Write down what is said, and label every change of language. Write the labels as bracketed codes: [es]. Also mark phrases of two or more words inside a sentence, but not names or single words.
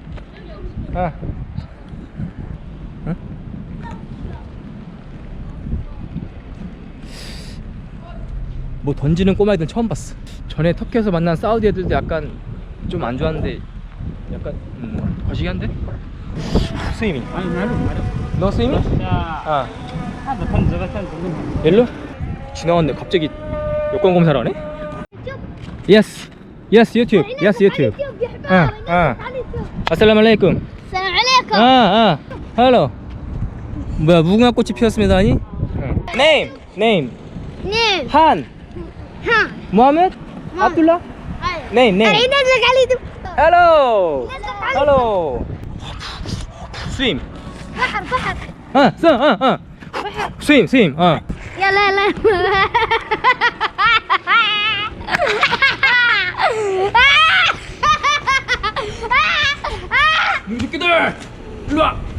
[ko] 뭐 던지는 꼬마애들은 처음 봤어. 전에 터키에서 만난 사우디 애들도 약간 좀 안 좋았는데 약간 거시기한데? 스위밍. 너 스위밍? 아. 일로? 지나갔는데 갑자기 여권 검사를 하네? [en] Yes. Yes, YouTube. Yes, YouTube. [ar] السلام عليكم. السلام عليكم. [ko] 헬로. 뭐야 무궁화 꽃이 피었습니다 하니? [en] Name. نيم [ko] 한. ها 모하메드. 압둘라. [en] Name. [ar] الحين نزلك علي دب [en] Hello. Hello. Swim. [ar] بحر [en] Swim. [ar] يلا [ko] 이 새끼들! 일로와!